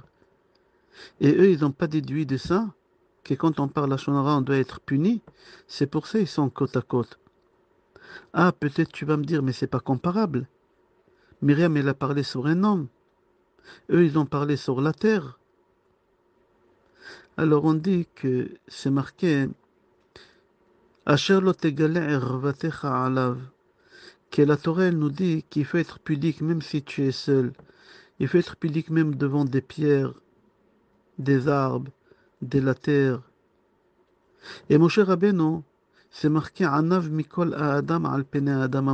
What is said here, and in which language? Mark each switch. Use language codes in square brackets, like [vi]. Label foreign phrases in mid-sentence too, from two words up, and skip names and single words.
[fr] Et eux, ils n'ont pas déduit de ça que quand on parle à Shonara, on doit être puni. C'est pour ça qu'ils sont côte à côte. Ah, peut-être tu vas me dire, mais c'est pas comparable. Myriam, elle a parlé sur un homme. Eux, ils ont parlé sur la terre. Alors on dit que c'est marqué [he] אשר לא תגלה ערותך עליו. [fr] Que la Torah, elle nous dit qu'il faut être pudique même si tu es seul. Il faut être pudique même devant des pierres, des arbres, de la terre. Et Moshe Rabbeinu, C'est marqué [he] ענו מכל אדם על פני אדם.